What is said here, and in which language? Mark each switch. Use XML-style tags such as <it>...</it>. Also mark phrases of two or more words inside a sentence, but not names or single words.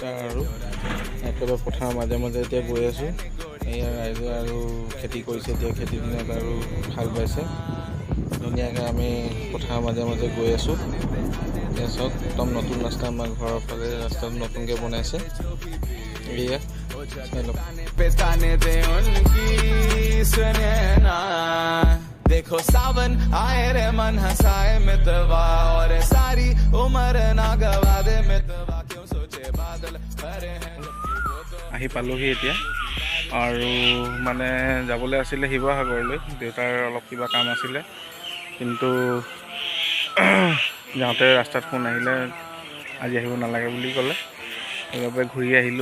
<as>আৰু একেবাৰে পথাৰৰ মাজে মাজে এতিয়া গৈ আছোঁ। এয়া ৰাইজে আৰু খেতি কৰিছে, এতিয়া খেতিৰ দিনত আৰু হাল বাইছে ধুনীয়াকৈ। আমি পথাৰৰ মাজে মাজে গৈ আছোঁ। এতিয়া চাওক, একদম নতুন ৰাস্তা, আমাৰ ঘৰৰ ফালে ৰাস্তাটো নতুনকৈ বনাইছে। এয়া চাই লওক।</as> <hi>देखो सावन आए रे मन हंसाए मितवा और सारी उम्र ना गवा दे मितवा क्यों सोचे बादल भरे हैं।</hi> <as>আহি পালোহি এতিয়া, আৰু মানে যাবলৈ আছিলে শিৱসাগৰলৈ, দেউতাৰ অলপ কিবা কাম আছিলে, কিন্তু যাওঁতে ৰাস্তাত ফোন আহিলে আজি আহিব নালাগে বুলি ক'লে, সেইবাবে ঘূৰি আহিলোঁ।</as>